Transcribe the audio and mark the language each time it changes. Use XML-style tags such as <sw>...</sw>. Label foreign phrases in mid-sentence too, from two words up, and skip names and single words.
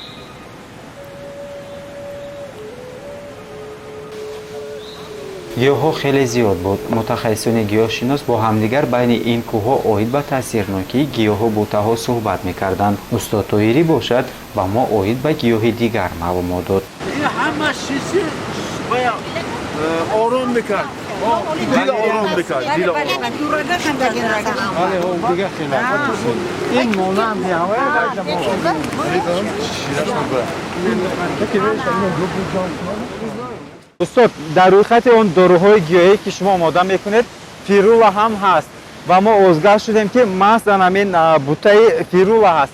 <tg>гиёҳҳо хеле зиёд буд. мутахассисони гиёҳшинос бо ҳамдигар байни ин кӯҳҳо оид ба таъсирнокии гиёҳу бутаҳо суҳбат мекарданд. устод тоирӣ бошад ба мо оид ба гиёҳи дигар маълумот дод.</tg> <fa>آرام میکرد دل آرام میکرد دل این مونا هم</fa> <tg>устод, дар рӯи хати он доруҳои гиёҳӣ ки шумо омода мекунед фирула ҳам ҳаст ва мо озгар шудем ки маҳзан ҳамин бутаи фирула ҳаст.</tg>